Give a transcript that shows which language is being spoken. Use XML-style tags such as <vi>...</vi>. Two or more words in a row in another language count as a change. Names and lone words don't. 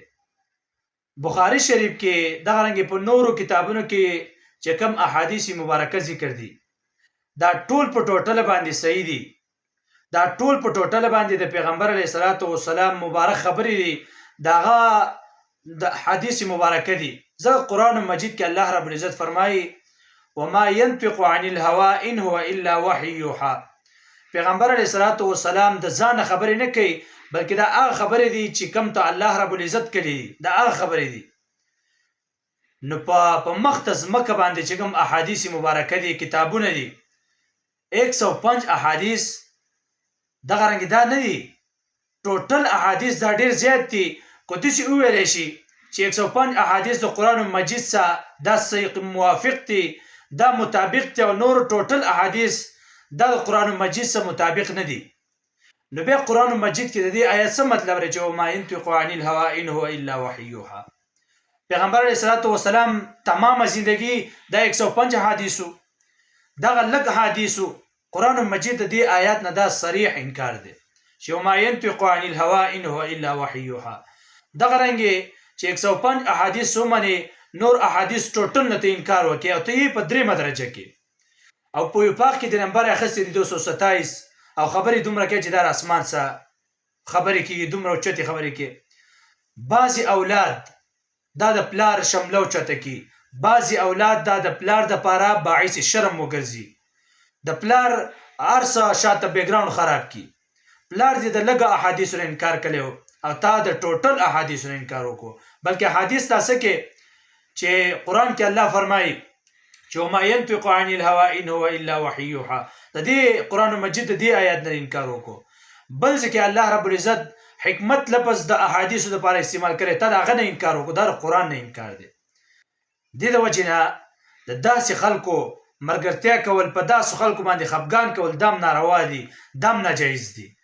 <ps>بخاري شریف کې دغه رنګې په نورو کتابونو کې چې کوم احادیث مبارکه ذکر دي دا ټول په ټوټله باندې صحیح دي، دا ټول په ټوټله باندې د پیغمبر</ps> <ar>علیه الصلاۃ والسلام</ar> <ps>مبارک خبرې دي، دغه د حدیث مبارکه دي. ځکه قرآن مجید کې الله رب العزت فرمایي</ps> <ar>وما ينطق عن الهوى ان هو الا وحي يوحى.</ar> <ps>پیغمبر</ps> <ar>علیه الصلاۃ والسلام</ar> <ps>د ځان خبرې نه کوي، بلکې دا هغه خبرې دي چې کوم ته الله رب العزت کړي دي، دا هغه خبرې دي. نو په مخ د ځمکه باندې چې کوم احادیث مبارکه دي کتابونه دي 105 احادیث دغه رنګې دا نه دي، ټوټل احادیث دا ډېر زیات دي. خو داسې وویلی شي چې 105 احادیث د قرآن مجید سره دا صحیح موافق دي، دا مطابق دي، او نور ټوټل احادیث دا د قرآن مجید سره مطابق نه دي. نو بیا قرآن مجید کې د دې آیت څه مطلب دی چې</ps> <ar>وما ينطق عن الهوى ان هو الا وحي يوحى.</ar> <ps>پیغمبر</ps> <ar>علیه الصلاۃ والسلام</ar> <ps>تمامه زندگی دا 105 حدیثو دغه لږ حدیثو قرآن مجید د دې آیات نه دا صریح انکار دی چې</ps> <ar>وما ينطق عن الهوى ان هو الا وحي يوحى.</ar> <ps>دغه رنګې چې 105 احادیث ومنې نور احادیث ټوټل نه ته انکار وکړي او ته یې په درېیمه درجه کې او په یو پاک کې د نمبر اخیستی دی 227 او خبرې دومره کوي چې دا اسمان څخه خبرې کېږي، دومره اوچتې خبرې کوي. بعضې اولاد دا د پلار شمله اوچته کړي، بعضې اولاد دا د پلار دپاره باعث شرم وګرځي، د پلار هر څه شاته بیکګراونډ خراب کړي. پلار دې د لږه احادیثو نه انکار کړی او تا د ټوټل احادیثو نه انکار وکړو. بلکې حدیث تا څه کې چې قرآن کې الله فرمایي چې</ps> <ar>وما ينطق عن الهوى ان هو الا وحي يوحى،</ar> <ps>د دې قرآن مجید د دې آیات نه انکار وکړو. بل ځکه الله رب العزت حکمت لفظ د احادیثو لپاره استعمال کړی، تا د هغه نه انکار وکړو، دا د قرآن نه انکار دی. دې د وجې نه د داسې خلکو ملګرتیا کول، په داسې خلکو باندې خفګان کول دام ناروا دي، دام ناجایز دي.</ps>